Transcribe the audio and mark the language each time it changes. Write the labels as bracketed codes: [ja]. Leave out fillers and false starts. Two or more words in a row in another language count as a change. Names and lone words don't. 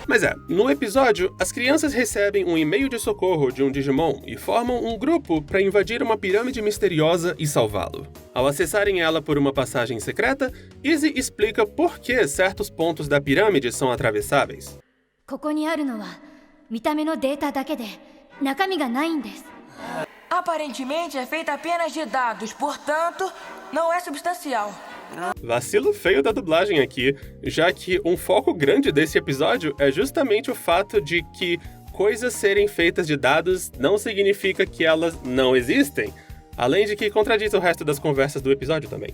[pt] Mas no episódio, as crianças recebem um e-mail de socorro de um Digimon e formam um grupo para invadir uma pirâmide misteriosa e salvá-lo. Ao acessarem ela por uma passagem secreta, Izzy explica por que certos pontos da pirâmide são atravessáveis. [ja] 中身がないんです。 [pt] Aparentemente é feita apenas de dados, portanto, não é substancial. Vacilo feio da dublagem aqui, já que um foco grande desse episódio é justamente o fato de que coisas serem feitas de dados não significa que elas não existem, além de que contradiz o resto das conversas do episódio também.